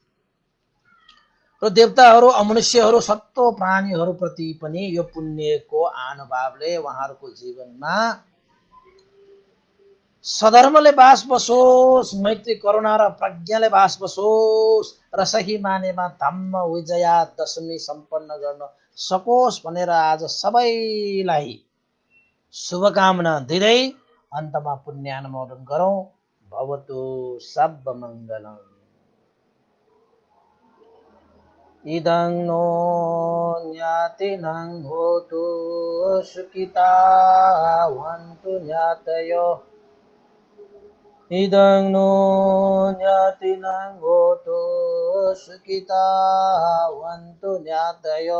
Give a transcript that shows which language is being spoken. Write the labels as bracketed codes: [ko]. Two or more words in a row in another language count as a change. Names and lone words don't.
[ne] र देवताहरू अमनुष्यहरू सबै प्राणीहरूप्रति पनि यो पुण्यको आनुभावले उहाँहरूको जीवनमा सधर्मले बास बसोस्, मैत्री करुणा र प्रज्ञाले बास बसोस् र सही मानेमा धम्म विजया दशमी सम्पन्न गर्न सकोस् भनेर आज सबैलाई शुभकामना दिँदै अन्तमा पुण्यानुमोदन गरौँ। [pi] भवतु सब मङ्गलम्। इदं नो ज्ञातिनं होतु सुखिता वन्तु ज्ञातयो। इदं नो ज्ञातिनं होतु सुखिता वन्तु ज्ञातयो।